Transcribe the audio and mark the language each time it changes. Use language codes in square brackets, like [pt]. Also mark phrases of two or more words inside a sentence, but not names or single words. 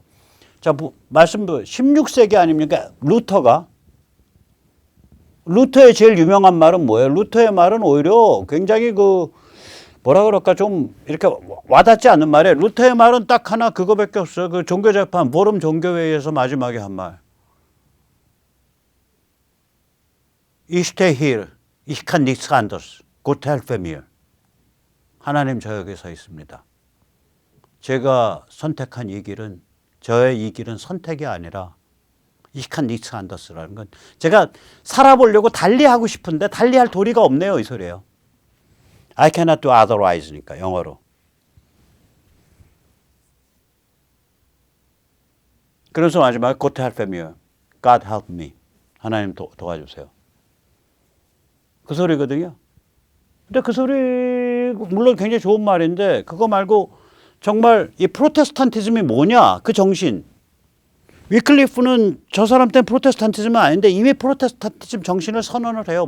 [ko] 자, 말씀 16세기 아닙니까? 루터가 루터의 제일 유명한 말은 뭐예요? 루터의 말은 오히려 굉장히 그 뭐라 그럴까 좀 이렇게 와닿지 않는 말이에요. 루터의 말은 딱 하나 그거밖에 없어요. 그 종교재판 보름 종교회의에서 마지막에 한 말. [de] Ich stehe hier. Ich kann nichts anderes. Gott helfe mir. [ko] 하나님 저 여기 서 있습니다. 제가 선택한 이 길은 저의 이 길은 선택이 아니라 [de] Ich kann nichts anders [ko] 라는 건 제가 살아보려고 달리하고 싶은데 달리할 도리가 없네요. 이 소리예요. [en] I cannot do otherwise [ko] 니까 영어로. 그래서 마지막에 [en] God help me, God help me. [ko] 하나님 도와주세요. 그 소리거든요. 근데 그 소리 물론 굉장히 좋은 말인데 그거 말고 정말 이 프로테스탄티즘이 뭐냐 그 정신. 위클리프는 저 사람 때는 프로테스탄티즘은 아닌데 이미 프로테스탄티즘 정신을 선언을 해요.